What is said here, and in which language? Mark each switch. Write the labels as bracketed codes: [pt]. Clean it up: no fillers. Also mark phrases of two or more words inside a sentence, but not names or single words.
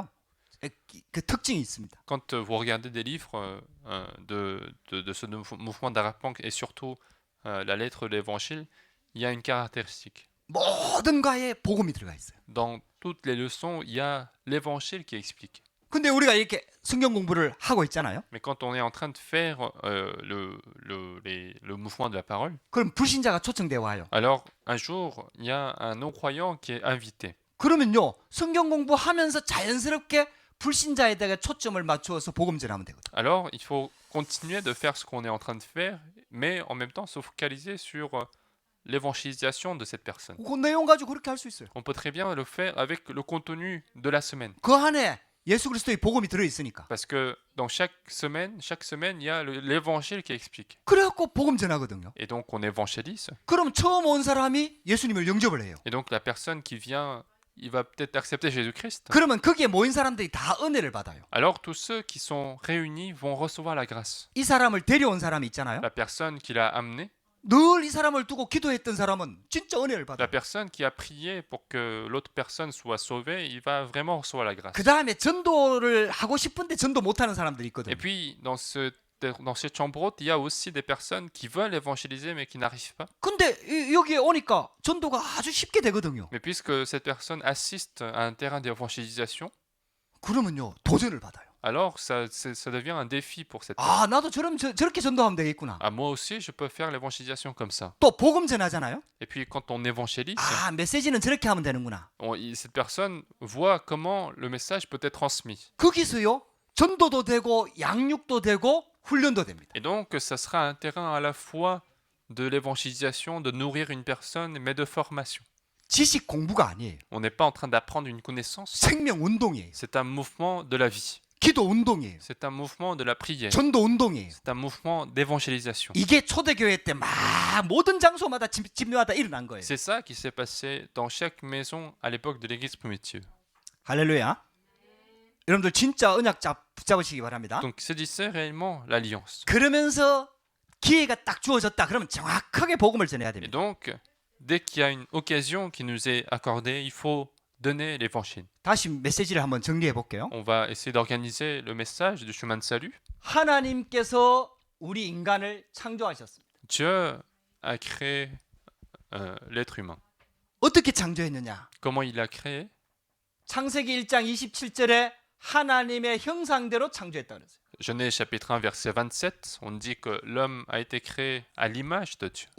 [ko] 그 특징이 있습니다. [fr] Quand vous regardez des livres de ce mouvement d'Arapang et surtout la lettre de l'Évangile, il y a une caractéristique. [ko] 모든 과에 복음이 들어가 있어요. [fr] Dans toutes les leçons, il y a l'Évangile qui explique. [ko] 근데 우리가 이렇게 성경 공부를 하고 있잖아요. [fr] Mais quand on est en train de faire le mouvement de la parole, [ko] 그럼 불신자가 초청돼 와요. [fr] alors un jour, il y a un non-croyant qui est invité. [ko] 그러면요. 성경 공부하면서 자연스럽게 불신자에다가 초점을 맞추어서 복음 전하면 되거든요. [fr] Alors, il faut continuer de faire ce qu'on est en train de faire, mais en même temps se focaliser sur l'évangélisation de cette personne. [ko] 그 내용 가지고 그렇게 할 수 있어요. [fr] On peut très bien le faire avec le contenu de la semaine. [ko] 그 안에 예수 그리스도의 복음이 들어 있으니까. [fr] Parce que dans chaque semaine, il y a l'évangile qui explique. [ko] 그래갖고 복음 전하거든요. [fr] Et donc on évangélise. [ko] 그럼 처음 온 사람이 예수님을 영접을 해요. [fr] Et donc la personne qui vient, il va peut-être accepter Jésus-Christ. [ko] 그러면 거기에 모인 사람들이 다 은혜를 받아요. [fr] Alors tous ceux qui sont réunis vont recevoir la grâce. [ko] 이 사람을 데려온 사람이 있잖아요. [fr] La personne qui l'a amené, [ko] 늘 이 사람을 두고 기도했던 사람은 진짜 은혜를 [fr] la [ko] 받아요. [fr] personne qui a prié pour que l'autre personne soit sauvée, il va vraiment recevoir la grâce. [ko] 그 다음에 전도를 하고 싶은데 전도 못하는 사람들이 있거든요. [fr] Et puis dans cette chambre haute, il y a aussi des personnes qui veulent évangéliser mais qui n'arrivent pas. [ko] 근데 여기에 오니까 전도가 아주 쉽게 되거든요. [fr] Mais puisque cette personne assiste à un terrain d'évangélisation, [ko] 그러면요 도전을 받아요. [fr] alors ça devient un défi pour cette 아 personne. [ko] 나도 저렇게 전도하면 되겠구나. [fr] Ah, moi aussi, je peux faire l'évangélisation comme ça. [ko] 또 복음 전하잖아요. [fr] Et puis quand on évangélise, [ko] 아 메시지는 저렇게 하면 되는구나. [fr] cette personne voit comment le message peut être transmis. [ko] 거기서요 전도도 되고 양육도 되고 훈련도 됩니다. [fr] Et donc, ça sera un terrain à la fois de l'évangélisation, de nourrir une personne, mais de formation. [ko] 지식 공부가 아니에요. [fr] On n'est pas en train d'apprendre une connaissance, [ko] 생명 운동이에요. [fr] c'est un mouvement de la vie. [ko] 기도 운동이에요. [fr] C'est un mouvement de la prière. [ko] 전도 운동이에요. [fr] C'est un mouvement d'évangélisation. [ko] 이게 초대교회 때 막 모든 장소마다 집마다 일어난 거예요. [fr] C'est ça qui s'est passé dans chaque maison à l'époque de l'église primitive. [ko] 할렐루야. 여러분들 진짜 언약 붙잡으시기 바랍니다. [fr] Donc, saisissez réellement l'alliance. [ko] 그러면서 기회가 딱 주어졌다. 그러면 정확하게 복음을 전해야 [fr] Et [ko] 됩니다. [fr] donc, dès qu'il y a une occasion qui nous est accordée, il faut donner l'évangile. [ko] 다시 메시지를 한번 정리해 볼게요. [fr] On va essayer d'organiser le message du chemin de salut. [ko] 하나님께서 우리 인간을 창조하셨습니다. [fr] Dieu a créé l'être humain. [ko] 어떻게 창조했느냐? [fr] Comment il l'a créé? [ko] 창세기 1장 27절에 하나님의 형상대로 창조했다 그랬어요. [fr] Genèse chapitre 1 verset 27, on dit que l'homme a été créé à l'image de Dieu.